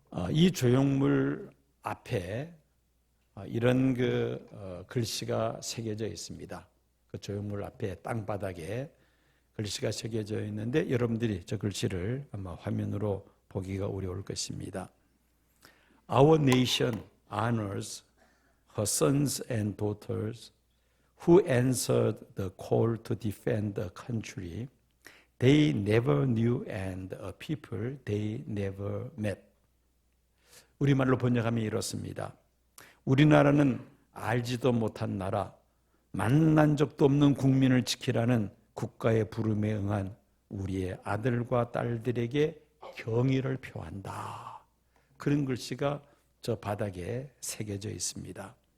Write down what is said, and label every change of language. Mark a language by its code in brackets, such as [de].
[ko] 이 조형물 앞에 이런 글씨가 새겨져 있습니다. 그 조형물 앞에 땅바닥에 글씨가 새겨져 있는데 여러분들이 저 글씨를 아마 화면으로 보기가 어려울 것입니다. [en] Our nation honors her sons and daughters who answered the call to defend the country they never knew and a people they never met. [ko] 우리말로 번역하면 이렇습니다. 우리나라는 알지도 못한 나라, 만난 적도 없는 국민을 지키라는 국가의 부름에 응한 우리의 아들과 딸들에게 경의를 표한다. 그런 글씨가 저 바닥에 새겨져 있습니다.